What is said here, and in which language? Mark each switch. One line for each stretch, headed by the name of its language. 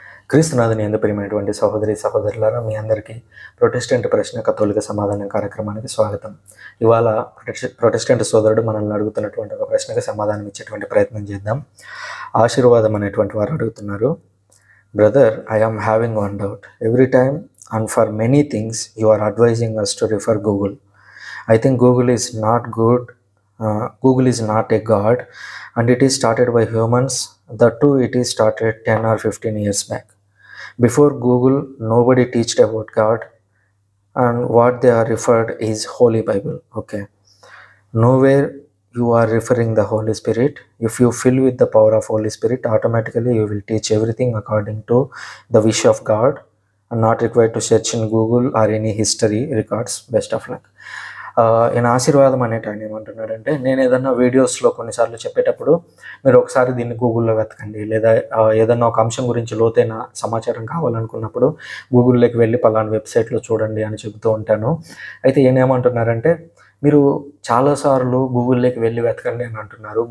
Telugu: క్రీస్తునాథుని యందు ప్రియమైనటువంటి సహోదరి సహోదరులారా, మీ అందరికీ ప్రొటెస్టెంట్ ప్రశ్న కథోలిక సమాధానం కార్యక్రమానికి స్వాగతం. ఇవాళ ప్రొటెస్టెంట్ సోదరుడు మనల్ని అడుగుతున్నటువంటి ఒక ప్రశ్నకు సమాధానం ఇచ్చేటువంటి ప్రయత్నం చేద్దాం. ఆశీర్వాదం అనేటువంటి వారు అడుగుతున్నారు,
English: Brother, I am having one doubt. Every time and for many things you are advising us to refer Google. I think Google is not good. Google is not a god, and it is started by humans. That too, it is started 10 or 15 years back. Before Google, nobody teached about God, and what they are referred is Holy Bible. Okay, nowhere you are referring the Holy Spirit. If you fill with the power of Holy Spirit, automatically you will teach everything according to the wish of God, and not required to search in Google or any history records. Best of luck.
Telugu: ఈయన ఆశీర్వాదం అనేట ఆయన ఏమంటున్నాడంటే, నేను ఏదన్నా వీడియోస్లో కొన్నిసార్లు చెప్పేటప్పుడు మీరు ఒకసారి దీన్ని గూగుల్లో వెతకండి, లేదా ఏదన్నా ఒక అంశం గురించి లోతైన సమాచారం కావాలనుకున్నప్పుడు గూగుల్లోకి వెళ్ళి పలానా వెబ్సైట్లో చూడండి అని చెబుతూ ఉంటాను. అయితే ఈయన ఏమంటున్నారంటే, మీరు చాలాసార్లు గూగుల్లోకి వెళ్ళి వెతకండి అని అంటున్నారు.